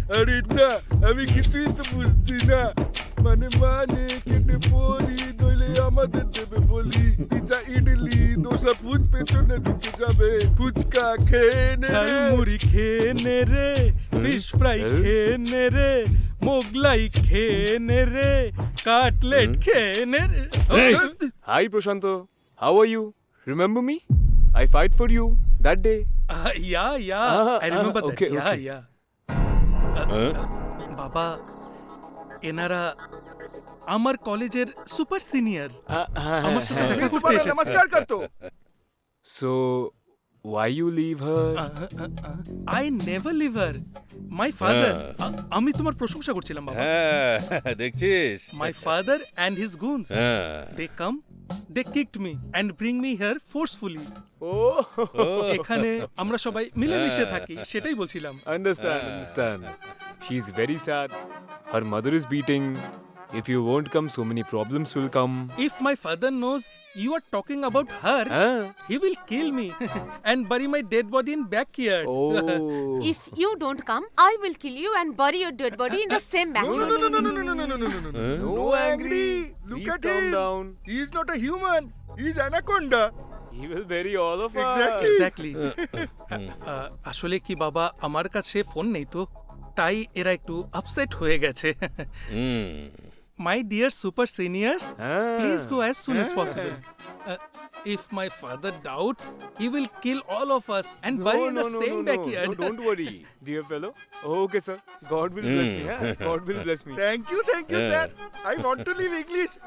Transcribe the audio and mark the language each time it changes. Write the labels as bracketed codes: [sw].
[bn] আরে না, আমি কিছুই তো বুঝছি না। মানে কেটে পড়ি, নইলে আমাদের দেবে বলি। পিজা, ইডলি, দোসা, ফুচ পেছনে ঢুকে যাবে। ফুচকা খেয়ে নে রে, ঝালমুড়ি খেয়ে নে রে, ফিশ ফ্রাই খেয়ে নে রে, মোগলাই খেয়ে নে রে, কাটলেট খেয়ে নে রে। [en] Hi Prashanto, how are you? Remember me? I fight for you that day. I remember that. okay, Yeah, okay. yeah. [bn] বাবা, এনারা আমার কলেজের সুপার সিনিয়র, আমার সাথে দেখা করতে এসেছে। নমস্কার করতো। [en] So, why you leave her? I never leave her. My father. [bn] আমি তোমার প্রশংসা করছিলাম বাবা। হ্যাঁ দেখছিস? [en] My father and his goons. [bn] হ্যাঁ [en] They come, they kicked me and bring me here forcefully. Oh, [bn] এখানে আমরা সবাই মিলেমিশে থাকি, সেটাই বলছিলাম। [en] understand. She's very sad. Her mother is beating. If you won't come, so many problems will come. If my father knows you are talking about her, he will kill me and bury my dead body in backyard. Oh. If you don't come, I will kill you and bury your dead body in the same backyard. No angry. Look Please at calm him. down. He is not a human. He is anaconda. He will bury all of us. Exactly. [bn] আসলে কি বাবা, আমার কাছে phone নেই তো, তাই এরা একটু আপসেট হয়ে গেছে। [en] My dear super seniors, please go as soon as possible. If my father doubts, he will kill all of us and bury in the same backyard. No, don't worry, dear fellow. Okay, sir. God will bless me. God will bless me. Thank you, sir. I want to leave English.